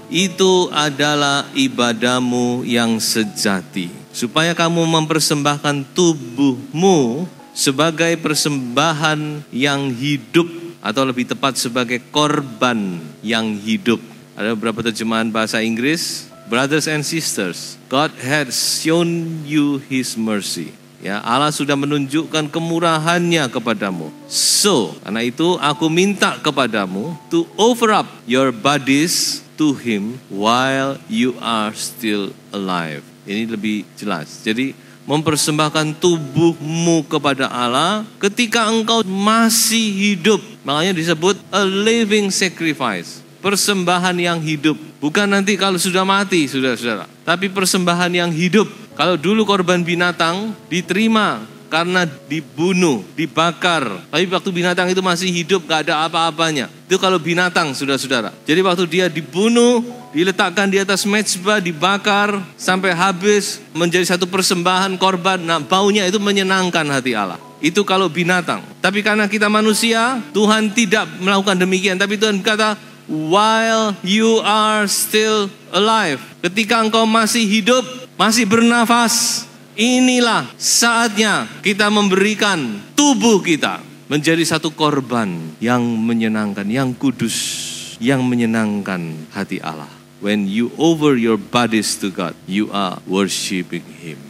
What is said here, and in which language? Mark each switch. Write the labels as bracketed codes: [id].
[id] Itu adalah ibadahmu yang sejati. Supaya kamu mempersembahkan tubuhmu sebagai persembahan yang hidup, atau lebih tepat sebagai korban yang hidup. Ada beberapa terjemahan bahasa Inggris. [en] Brothers and sisters, God has shown you His mercy. [id] Ya, Allah sudah menunjukkan kemurahannya kepadamu. [en] So, [id] karena itu aku minta kepadamu [en] to offer up your bodies to Him while you are still alive. [id] Ini lebih jelas. Jadi, mempersembahkan tubuhmu kepada Allah ketika engkau masih hidup. Makanya disebut [en] a living sacrifice. [id] Persembahan yang hidup. Bukan nanti kalau sudah mati, saudara-saudara. Tapi persembahan yang hidup. Kalau dulu korban binatang diterima karena dibunuh, dibakar. Tapi waktu binatang itu masih hidup, gak ada apa-apanya. Itu kalau binatang, saudara-saudara. Jadi waktu dia dibunuh, diletakkan di atas mezbah, dibakar sampai habis, menjadi satu persembahan korban. Nah, baunya itu menyenangkan hati Allah. Itu kalau binatang. Tapi karena kita manusia, Tuhan tidak melakukan demikian. Tapi Tuhan berkata, [en] while you are still alive. [id] Ketika engkau masih hidup, masih bernafas, inilah saatnya kita memberikan tubuh kita menjadi satu korban yang menyenangkan, yang kudus, yang menyenangkan hati Allah. [en] When you offer your bodies to God, you are worshiping Him.